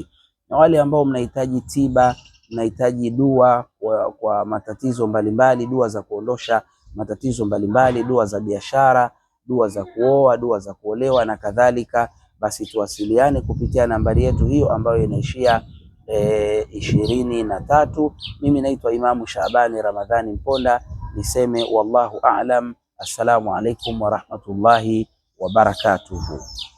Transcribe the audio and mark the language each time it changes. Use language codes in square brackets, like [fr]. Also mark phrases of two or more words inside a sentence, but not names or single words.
[sw] Na wale ambao mnahitaji tiba, mnahitaji dua kwa matatizo mbalimbali, dua za kuondosha matatizo mbalimbali, dua za biashara, dua za kuoa, dua za kuolewa na kadhalika, basi tuwasiliane kupitia nambari yetu hiyo ambayo inaishia 23. Mimi naitwa Imamu Shabani Ramadhani Mponda, niseme [ar] والله أعلم. السلام عليكم ورحمة الله وبركاته.